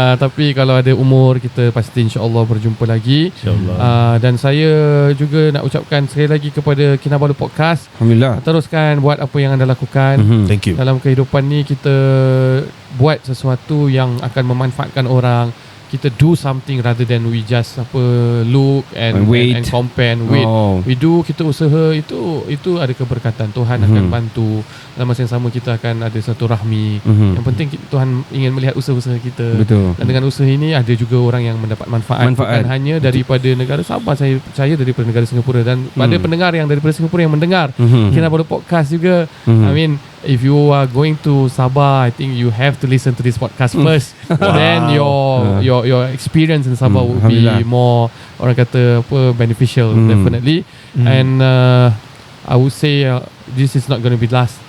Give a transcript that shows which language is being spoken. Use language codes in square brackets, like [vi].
[ms] Tapi kalau ada umur, kita pasti insyaAllah berjumpa lagi, dan saya juga nak ucapkan sekali lagi kepada Kinabalu Podcast, Alhamdulillah, teruskan buat apa yang anda lakukan. [en] Thank you. [ms] Dalam kehidupan ni kita buat sesuatu yang akan memanfaatkan orang. [en] Kita do something rather than we just look and compare and wait. [ms] Kita usaha, itu ada keberkatan. Tuhan akan bantu. Dalam masa yang sama kita akan ada satu rahmi. Yang penting Tuhan ingin melihat usaha-usaha kita. Betul. Dan dengan usaha ini ada juga orang yang mendapat manfaat. Bukan hanya daripada negara Sabah, saya percaya daripada negara Singapura, dan pada pendengar yang daripada Singapura yang mendengar Kinabalu Podcast juga. [en] I mean, if you are going to Sabah, I think you have to listen to this podcast first. Then your experience in Sabah would be more, [ms] orang kata [en] beneficial, definitely. And I would say this is not going to be last.